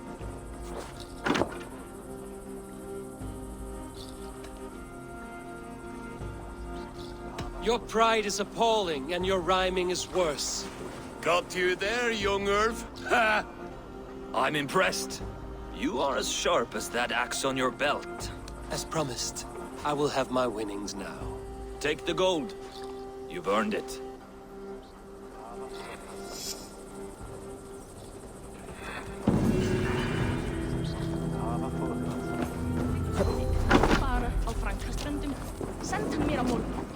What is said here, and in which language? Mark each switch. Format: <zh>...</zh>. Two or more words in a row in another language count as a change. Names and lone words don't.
<en>Your pride is appalling, and your rhyming is worse. Got you there, young elf. Ha! I'm impressed. You are as sharp as that axe on your belt. As promised, I will have my winnings now. Take the gold. You've earned it.</en> <is>Bara á Frankaströndum. Send hann mér á morgun.</is>